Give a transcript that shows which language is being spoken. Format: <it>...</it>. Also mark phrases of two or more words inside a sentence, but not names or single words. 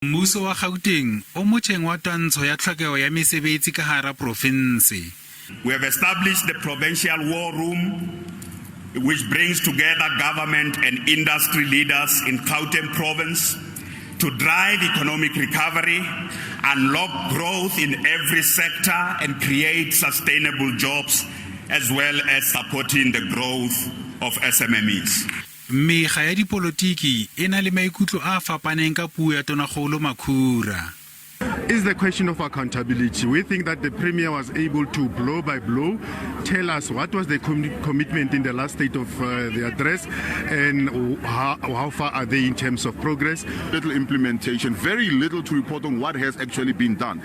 <st>Mmuso wa Gauteng o motjheng wa twantsho ya tlhokeho ya mesebetsi ka hara Profensi.</st> <en>We have established the Provincial War Room, which brings together government and industry leaders in Gauteng province to drive economic recovery, unlock growth in every sector, and create sustainable jobs, as well as supporting the growth of SMMEs.</en> <st>Mekga ya dipolitiki e na le maikutlo a fapaneng ka puo ya tonakgolo Makhura.</st> <en>Is the question of accountability. We think that the Premier was able to blow by blow tell us what was the commitment in the last state of the address and how far are they in terms of progress. Little implementation, very little to report on what has actually been done.</en>